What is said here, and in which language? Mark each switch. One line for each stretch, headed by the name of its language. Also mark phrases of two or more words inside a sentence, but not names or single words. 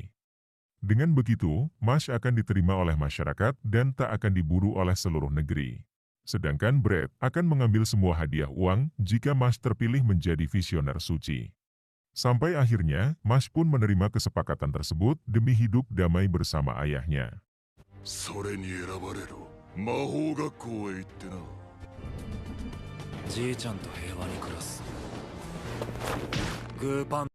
Indonesian: Dengan begitu, Mash akan diterima oleh masyarakat dan tak akan diburu oleh seluruh negeri. Sedangkan Brad akan mengambil semua hadiah uang jika Mash terpilih menjadi visioner suci. Sampai akhirnya, Mash pun menerima kesepakatan tersebut demi hidup damai bersama ayahnya.
Japanese: それに選ばれろ。魔法学校へ行ってな。じいちゃんと平和に暮らす。グーパン